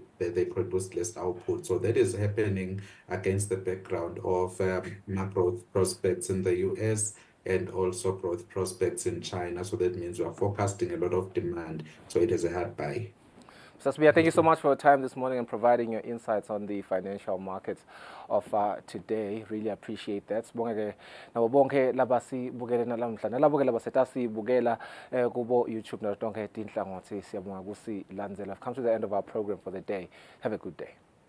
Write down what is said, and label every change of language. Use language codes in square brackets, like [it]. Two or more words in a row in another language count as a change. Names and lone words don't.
[en] They produced less output. So that is happening against the background of macro prospects in the US and also growth prospects in China. So that means we are forecasting a lot of demand. So it is a hard buy. Sasbia, thank you so much for your time this morning and providing your insights on the financial markets of today. Really appreciate that. [ss] Sibonge nabo bonke labasibukele nalamhla nalabo ke labasetasibukela kubo YouTube natonke tinhlangothi siyabonga kusilandzela. [en] I've come to the end of our program for the day. Have a good day.